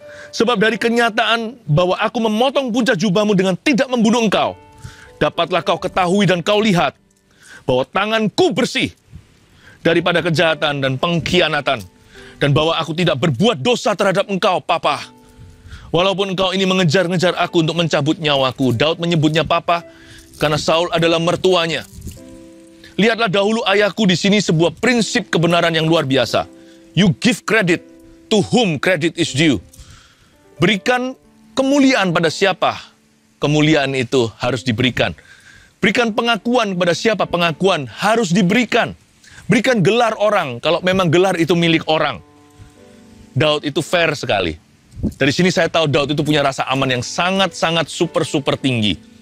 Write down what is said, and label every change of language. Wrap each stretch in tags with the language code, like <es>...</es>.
<id>Sebab dari kenyataan bahwa aku memotong puncak jubahmu dengan tidak membunuh engkau, dapatlah kau ketahui dan kau lihat bahwa tanganku bersih daripada kejahatan dan pengkhianatan, dan bahwa aku tidak berbuat dosa terhadap engkau, Papa. Walaupun engkau ini mengejar-ngejar aku untuk mencabut nyawaku. Daud menyebutnya Papa karena Saul adalah mertuanya. Lihatlah dahulu ayahku, di sini sebuah prinsip kebenaran yang luar biasa.</id> <en>You give credit to whom credit is due.</en> <id>Berikan kemuliaan pada siapa kemuliaan itu harus diberikan. Berikan pengakuan kepada siapa pengakuan harus diberikan. Berikan gelar orang kalau memang gelar itu milik orang. Daud itu fair sekali. Dari sini saya tahu Daud itu punya rasa aman yang sangat-sangat super tinggi.</id>